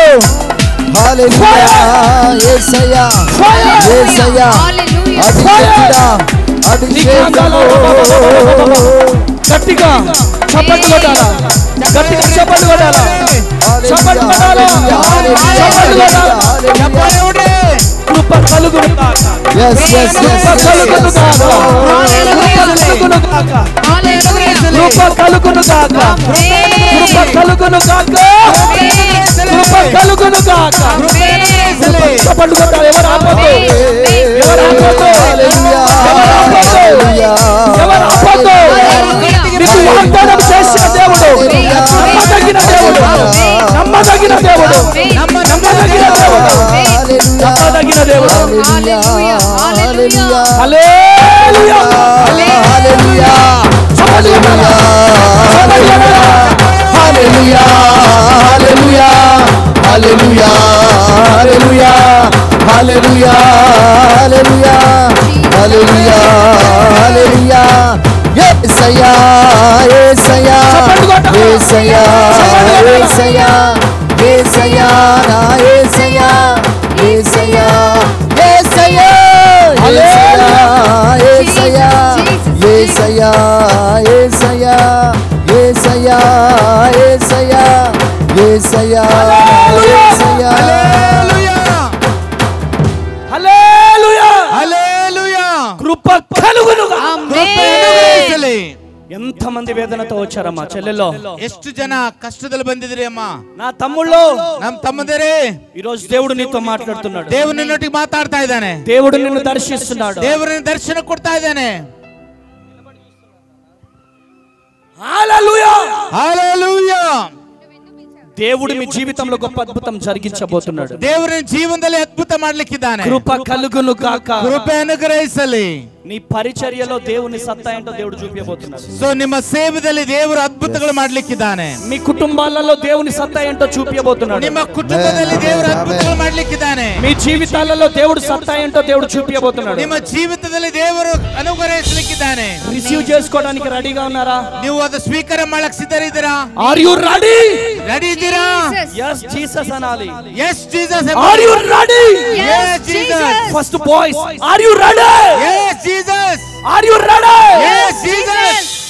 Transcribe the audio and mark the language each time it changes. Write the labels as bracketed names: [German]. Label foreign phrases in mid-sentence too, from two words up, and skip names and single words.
[Telugu] హల్లెలూయా యేసయ్యా యేసయ్యా. అభిషేకుడా అభిషేకము. గట్టిగా చప్పట్లు కొట్టాలా? గట్టిగా చప్పట్లు కొట్టాలా? చప్పట్లు కొట్టాలా? చప్పట్లు కొట్టాలా? [Kannada] ಚಪ್ಪಾಳೆ ಹೊಡಿ. [Telugu] కృప కలుగును గాక. [English] Yes yes yes. [Telugu] కృప కలుగును గాక. కృప కలుగును గాక. కృప కలుగును గాక. కృప కలుగును గాక. చప్పట్లు కొట్టాలి. ఎవరు ఆపొద్దు. ఎవరు ఆపొద్దు. ఎవరు ఆపొద్దు. ఎవరు ఆపొద్దు. నీకు వాగ్దానం చేసిన దేవుడు నమ్మదగిన దేవుడు. నమ్మదగిన దేవుడు. నమ్మదగిన దేవుడు. నమ్మదగిన దేవుడు. హల్లెలూయా. హల్లెలూయా. [English] Hallelujah. Hallelujah. Hallelujah. Hallelujah. Hallelujah. Hallelujah. Hallelujah. Hallelujah. Hallelujah. [Telugu] Hallelujah. Yesaya. Yesaya. Yesaya. Yesaya. Yesaya. నా యేసయ్యా. Yesaya. Yesaya. Yesaya. Yesaya. Yesaya. Yesaya. Yesaya. Yesaya. Yesaya. Yesaya. హల్లెలూయా హల్లెలూయా. కృప కలుగునుగా. [Kannada] ಕೃಪೆ ಅನುಗ್ರಹಿಸಲಿ. [Telugu] ఎంతమంది వేదనతో వచ్చారమ్మా చెల్లెల్లో? [Kannada] ಎಷ್ಟು ಜನ ಕಷ್ಟದಲ್ಲಿ ಬಂದಿದ್ರಿ ಅಮ್ಮ? [Telugu] నా తమ్ముళ్ళు, [Kannada] ನಮ್ ತಮ್ಮಂದಿರೇ, [Telugu] ఈ రోజు దేవుడు నీతో మాట్లాడుతున్నాడు. [Kannada] ದೇವರು ನಿನ್ನೊಟ್ಟಿಗೆ ಮಾತಾಡ್ತಾ ಇದ್ದಾನೆ. [Telugu] దేవుడు నిన్ను దర్శిస్తున్నాడు. [Kannada] ದೇವರು ನಿನ್ನ ದರ್ಶನ ಕೊಡ್ತಾ ಇದ್ದಾನೆ. [Telugu] హల్లెలూయా హల్లెలూయా. దేవుడు మీ జీవితంలో గొప్ప అద్భుతం జరిగించబోతున్నాడు. [Kannada] ದೇವರ ಜೀವನದಲ್ಲಿ ಅದ್ಭುತ ಮಾಡ್ಲಿಕ್ಕಿದ್ದಾನೆ. [Telugu] కృప కలుగును గాక. [Kannada] ಕೃಪೆ ಅನುಗ್ರಹಿಸಲಿ. [Telugu] నీ పరిచర్యలో దేవుని సత్తా ఏంటో దేవుడు చూపించబోతున్నాడు. [Kannada] ಸೊ ನಿಮ್ಮ ಸೇವೆಯಲ್ಲಿ ದೇವರು ಅದ್ಭುತಗಳು ಮಾಡ್ಲಿಕ್ಕಿದ್ದಾನೆ. [Telugu] మీ కుటుంబాలలో దేవుని సత్తా ఏంటో చూపించబోతున్నాడు. [Kannada] ನಿಮ್ಮ ಕುಟುಂಬದಲ್ಲಿ ದೇವರು ಅದ್ಭುತಗಳು ಮಾಡ್ಲಿಕ್ಕಿದ್ದಾನೆ. [Telugu] మీ జీవితాలలో దేవుడు సత్తా ఏంటో దేవుడు చూపించబోతున్నాడు. [Kannada] ನಿಮ್ಮ ಜೀವಿತದಲ್ಲಿ ದೇವರು ಅನುಗ್ರಹಿಸಲಿಕ್ಕಿದ್ದಾನೆ. [Telugu] రిసీవ్ చేసుకోవడానికి రెడీగా ఉన్నారా? [Kannada] ನೀವು ಅದು ಸ್ವೀಕಾರ ಮಾಡಕ್ ಸಿದ್ಧರಿದ್ದೀರಾ? [English] are you ready? [Kannada] ರೆಡಿ ಇದ್ದೀರಾ? [English] yes Jesus [Telugu] అనాలి. [English] yes Jesus. are you ready? yes Jesus. first boys, are you ready? yes Jesus. are you ready? yes Jesus.